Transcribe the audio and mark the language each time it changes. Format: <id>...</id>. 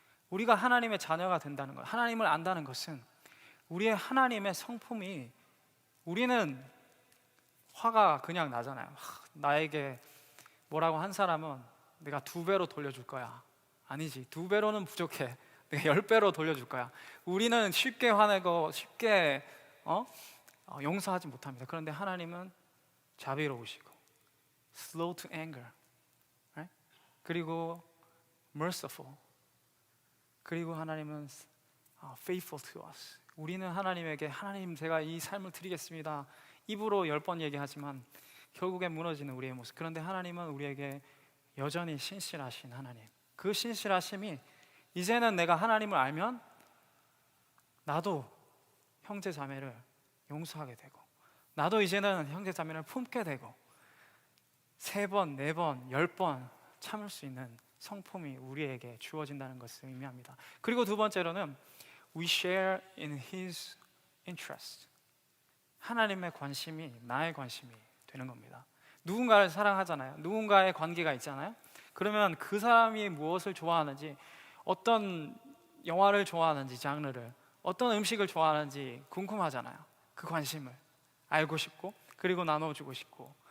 <ko>우리가 하나님의 자녀가 된다는 것, 하나님을 안다는 것은 우리의 하나님의 성품이, 우리는 화가 그냥 나잖아요. 나에게 뭐라고 한 사람은 내가 2배로 돌려줄 거야. 아니지, 2배로는 부족해. 내가 10배로 돌려줄 거야. 우리는 쉽게 화내고 쉽게 용서하지 못합니다. 그런데 하나님은 자비로우시고 slow to anger, right?</ko> <en>그리고 merciful, 그리고 하나님은 faithful to us.</en> <ko>우리는 하나님에게 하나님 제가 이 삶을 드리겠습니다. 입으로 10번 얘기하지만 결국엔 무너지는 우리의 모습. 그런데 하나님은 우리에게 여전히 신실하신 하나님. 그 신실하심이 이제는 내가 하나님을 알면 나도 형제 자매를 용서하게 되고 나도 이제는 형제 자매를 품게 되고 3번, 4번, 10번 참을 수 있는 성품이 우리에게 주어진다는 것을 의미합니다.</ko> <en>그리고 두 번째로는 We share in His interest.</en> <ko>하나님의 관심이 나의 관심이 되는 겁니다. 누군가를 사랑하잖아요. 누군가의 관계가 있잖아요. 그러면 그 사람이 무엇을 좋아하는지, 어떤 영화를 좋아하는지, 장르를, 어떤 음식을 좋아하는지 궁금하잖아요. 그 관심을 알고 싶고 그리고 나눠주고 싶고.</ko>